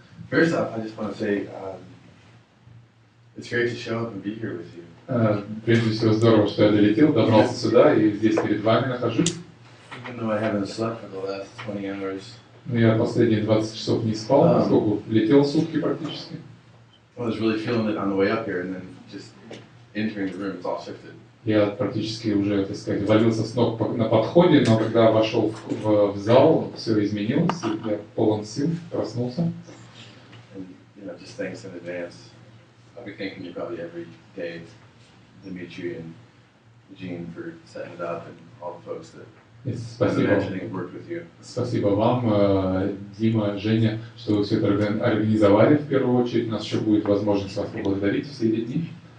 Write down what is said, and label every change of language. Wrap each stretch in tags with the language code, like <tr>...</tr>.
<en>First off, I just want to say it's great to show up and be here with you.</en> <ru>Прежде всего, здорово, что я долетел, добрался сюда и здесь перед вами нахожусь.</ru> <en>Even though I haven't slept for the last 20 hours.</en> <ru>Я последние 20 часов не спал, поскольку летел сутки практически.</ru> <en>I was really feeling it on the way up here, and then just entering the room, it's all shifted.</en> <ru>Я практически уже, так сказать, валился с ног на подходе, но когда вошел в зал, все изменилось, и я полон сил, проснулся.</ru> <en>And you know, just thanks in advance. I'll be thanking you probably every day, Dimitri and Eugene, for setting it up, and all the folks that</en> <ru>Спасибо. Спасибо вам, Дима, Женя, что вы все это организовали в первую очередь. У нас еще будет возможность вас поблагодарить все эти дни.</ru>